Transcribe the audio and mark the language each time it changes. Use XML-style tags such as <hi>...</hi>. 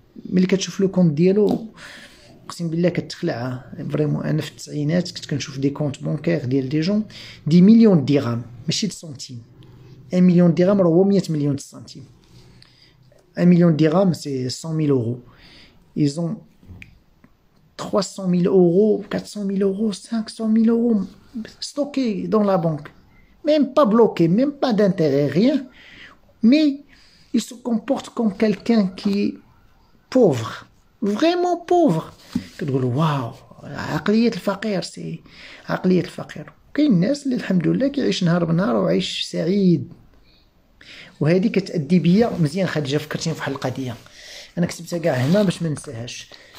<ar>ملي كتشوف لو كونت ديالو اقسم بالله كتخلع فريمون. انا في التسعينات كنت كنشوف دي كونت بونكير ديال دي جون دي مليون درهم، ماشي د سنتيم. 1 مليون درهم راه هو 100 مليون سنتيم. 1 مليون درهم سي 100 000 euros.</ar> <fr>Ils ont 300 000 euros, 400 000 euros, 500 000 euros stockés dans la banque. Même pas bloqués, même pas d'intérêt, rien. Mais ils se comportent comme quelqu'un qui est pauvre, vraiment pauvre.</fr> <ar>كتقول واو، عقلية الفقير سي عقلية الفقير. كاين الناس اللي الحمد لله كيعيش نهار بنهار وعيش سعيد. وهذه كتأدي بيا مزيان خديجة، فكرتيني في واحد القضية انا كتبتها كاع هنا باش ما ننساهاش.</ar>